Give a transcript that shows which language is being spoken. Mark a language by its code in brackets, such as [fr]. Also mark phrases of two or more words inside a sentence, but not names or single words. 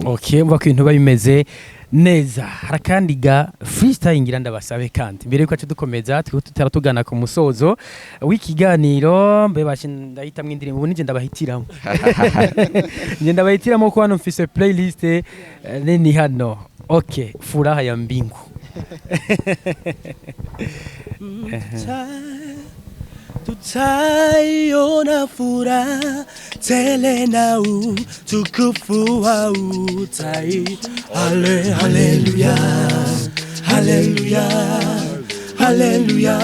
[rn] mva ko ibintu babimeze neza. Harakandi ga freestyle ngira ndabasabe kandi mbere yuko dukomeza tugana ku musozo w'ikiganiro mbe ndahita mwindirimbo nije ndabahitiramo nje ndabahitiramo ko hano mfise playlist nini hano. [sw] Furaha ya mbingu. Tutaiona furaha tele na utukufu wa utai. Haleluya, haleluya, haleluya.